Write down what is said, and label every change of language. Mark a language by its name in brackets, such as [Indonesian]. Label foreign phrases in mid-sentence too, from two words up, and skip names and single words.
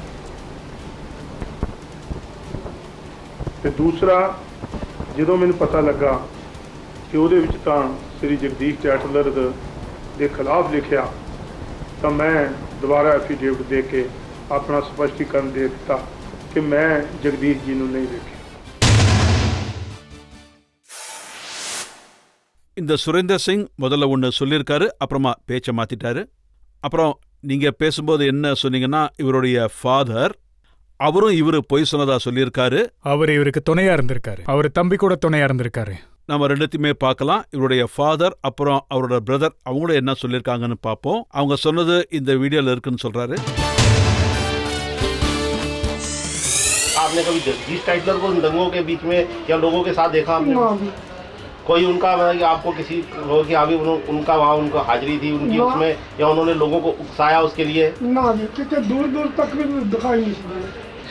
[Hindi] तो दूसरा, जो मैंने पता लगा कि वो श्री जगदीश टैटलर के खिलाफ लिखा, तो मैं दोबारा एफिडेविट दे के अपना स्पष्टीकरण दे दिता कि मैं जगदीश जी को नहीं देखा। [Tamil] இந்த சுரேந்தர் சிங் முதல்ல ஒன்று சொல்லியிருக்காரு, அப்புறமா பேச்சை மாத்திட்டாரு. அப்புறம் நீங்க பேசும்போது என்ன சொன்னீங்கன்னா, இவருடைய ஃபாதர், அவரும் இவரு பொய் சொன்னதா சொல்லியிருக்காரு. அவர் இவருக்கு துணையா இருந்திருக்காரு. அவர் தம்பி கூட துணையா இருந்திருக்காரு. நம்ம ரெண்டுத்தையுமே பார்க்கலாம். இவருடைய ஃபாதர் அப்புறம் அவரோட பிரதர் அவங்களும் என்ன சொல்லியிருக்காங்கன்னு பார்ப்போம். அவங்க சொன்னது இந்த வீடியோல இருக்குன்னு சொல்றாரு. [Hindi] आपने कभी जगदीश टाइटलर को दंगों के बीच में या लोगों के साथ देखा आपने? कोई उनका मतलब कि आपको किसी लोगों की आगे उनका वहाँ उनको हाजिरी थी उनकी उसमें, या उन्होंने लोगों को उकसाया उसके लिए? ना जी, कितने दूर दूर तक भी दिखाई नहीं।